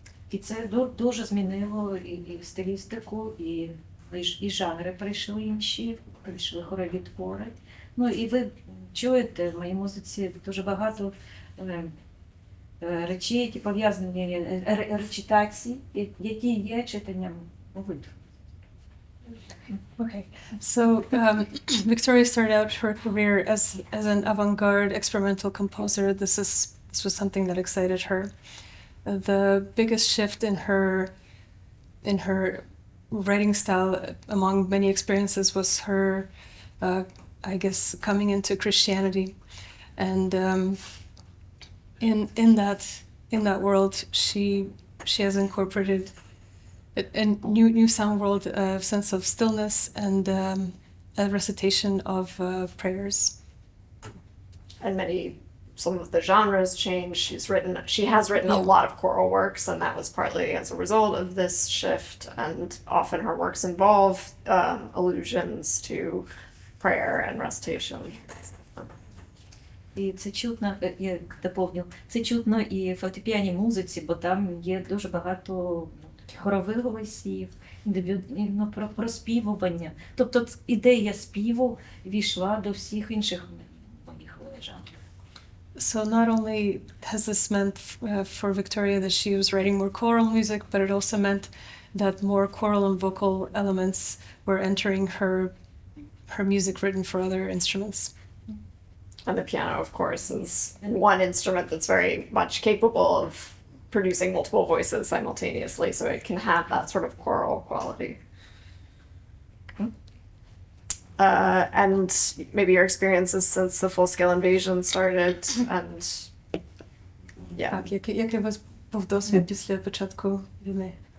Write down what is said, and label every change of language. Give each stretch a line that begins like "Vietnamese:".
Ukrainian: І це дуже змінило і стилістику, і жанри прийшли інші, прийшли хорові твори. Ну і ви чуєте в моїй музиці дуже багато речей, які пов'язані речитації, які є читанням молитв.
English: Okay, so Victoria started out her career as an avant-garde experimental composer. This was something that excited her. The biggest shift in her writing style, among many experiences, was her, I guess, coming into Christianity, and in that world, she has incorporated a new sound world, a sense of stillness, and a recitation of prayers. And some of the genres change. She has written a lot of choral works, and that was partly as a result of this shift. And often her works involve allusions to prayer and recitation.
Ukrainian: І це чутно, я доповню, це чутно і в фортепіанній музиці, бо там є дуже багато хорових голосів, проспівування. Тобто ідея співу війшла до всіх інших моїх жанрів.
English: So not only has this meant for Victoria that she was writing more choral music, but it also meant that more choral and vocal elements were entering her music written for other instruments. And the piano, of course, is one instrument that's very much capable of producing multiple voices simultaneously, so it can have that sort of choral quality. And maybe your experiences since the full-scale invasion started, and yeah.
Ukrainian: Так, який у вас був досвід після початку війни?